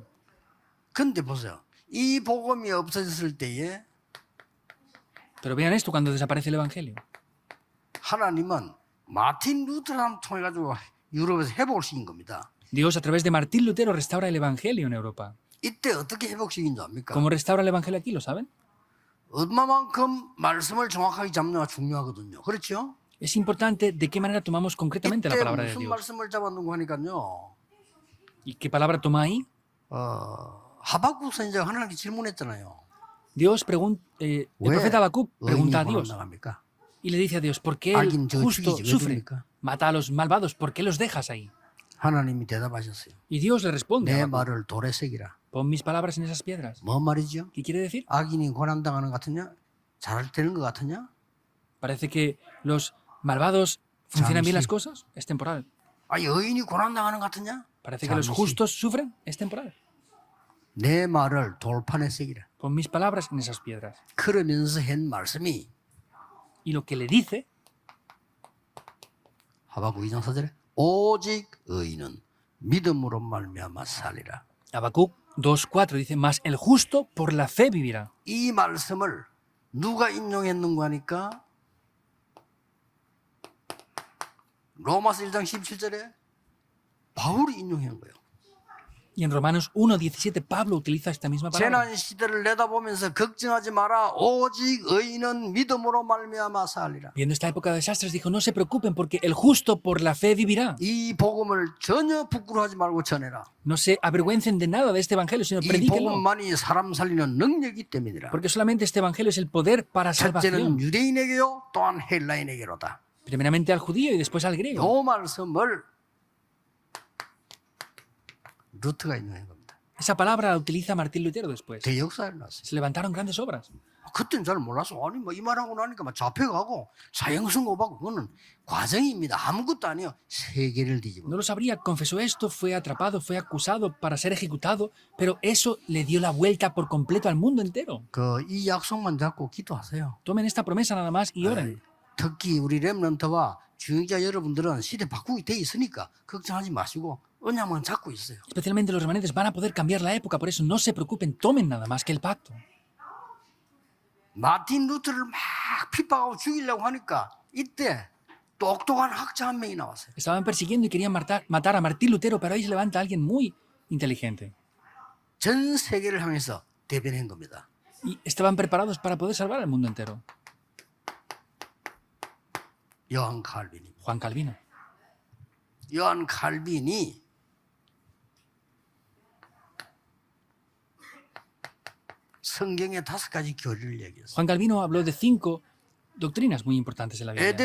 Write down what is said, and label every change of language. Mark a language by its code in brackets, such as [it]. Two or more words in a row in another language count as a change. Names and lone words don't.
[ko] 근데 보세요. 이 복음이 없어졌을 때에 [es] Pero vean esto cuando desaparece el evangelio. [ko] 하나님은 마틴 루터를 통해 가지고 유럽에서 회복을 시킨 겁니다. [es] Dios a través de Martín Lutero restaura el evangelio en Europa. [ko] 이때 어떻게 회복시킨 줄 압니까? [es] ¿Cómo restaura el evangelio aquí? ¿Lo saben? [ko] 얼마만큼 말씀을 정확하게 잡느냐가 중요하거든요. 그렇죠? [es] Es importante de qué manera tomamos concretamente la [ko] 이때 [es] palabra de [ko] 무슨 [es] Dios. [ko] 말씀을 잡았는가 하니까요. [es] ¿Y qué palabra toma ahí? [ko] 하박국 선지자가 하나님께 질문했잖아요. [es] Dios pregunta, el [ko] 왜 [es] profeta Habacuc [ko] 의인이 [es] pregunta a Dios [ko] 고난당합니까? [es] y le dice a Dios, ¿por qué el alguien 저 justo [ko] 죽이지 왜 [es] sufre? [ko] 죽입니까? [es] Mata a los malvados, ¿por qué los dejas ahí? [ko] 하나님이 대답하셨어요. [es] Y Dios le responde, [ko] 내 [es] a Habacuc, [ko] 말을 돌에 새기라. [es] pon mis palabras en esas piedras. [ko] 뭐 말이죠? [es] ¿Qué quiere decir? [ko] 악인이 고난당하는 것 같으냐? 잘 되는 것 같으냐? [es] Parece que los malvados funcionan bien [ko] 잠시. [es] las cosas, es temporal. [ko] 여인이 고난당하는 것 같으냐? [es] Parece que los [ko] 잠시. [es] justos sufren, es temporal. [ko] 내 말을 돌판에 새기라. [es] Pon mis palabras en esas piedras. [ko] 그러면서 한 말씀이 [es] Y lo que le dice, [ko] 하박국 2장 4절에 오직 의인은 믿음으로 말미암아 살리라. [es] Habacuc 2.4 dice, mas el justo por la fe vivirá. [ko] 이 말씀을 누가 인용했는가 하니까 로마서 1장 17절에 바울이 인용한 거예요. [es] Y en Romanos 1.17 Pablo utiliza esta misma palabra. [ko] 재난 시대를 내다보면서 걱정하지 마라. 오직 의인은 믿음으로 말미암아 살리라. [es] Viendo esta época de desastres dijo, no se preocupen porque el justo por la fe vivirá. [ko] 이 복음을 전혀 부끄러워하지 말고 전해라. [es] No se avergüencen de nada de este evangelio, sino [ko] 이 [es] predíquenlo. [ko] 복음만이 사람 살리는 능력이기 때문이라. [es] Porque solamente este evangelio es el poder para salvación. [ko] 첫째는 유대인에게요, 또한 헬라인에게로다. [es] Primeramente al judío y después al griego. [ko] 이 말씀을 루트가 인용한 겁니다. [es] Esa palabra la utiliza Martín Lutero después. [ko] 대역사를 났어요. [es] Se levantaron grandes obras. [ko] 그때는 잘 몰라서 아니 뭐 이 말하고 나니까 막 잡혀가고 사형선고받고 그거는 과정입니다. 아무것도 아니에요. 세계를 뒤집어. [es] No lo sabría, confesó esto, fue atrapado, fue acusado para ser ejecutado, pero eso le dio la vuelta por completo al mundo entero. [ko] 이 약속만 잡고 기도하세요. [es] Tomen esta promesa nada más y oren. [ko] 특히 우리 렘넌트와 주영자 여러분들은 시대 바꾸기 돼 있으니까 걱정하지 마시고 언약만 잡고 있어요. [es] Especialmente los remanentes van a poder cambiar la época, por eso no se preocupen, tomen nada más que el pacto. [ko] 마틴 루터를 막 핍박하고 죽이려고 하니까 이때 똑똑한 학자 한 명이 나왔어요. [es] Estaban persiguiendo y querían matar a Martín Lutero, pero ahí se levanta alguien muy inteligente. [ko] 전 세계를 향해서 대변한 겁니다. [es] Y estaban preparados para poder salvar al mundo entero. [ko] 요한 칼빈이. [es] Juan Calvino. [ko] 요한 칼빈이 성경의 5가지 교리를 얘기했어요. [es] Juan Calvino habló de 5 doctrinas muy importantes en la Biblia.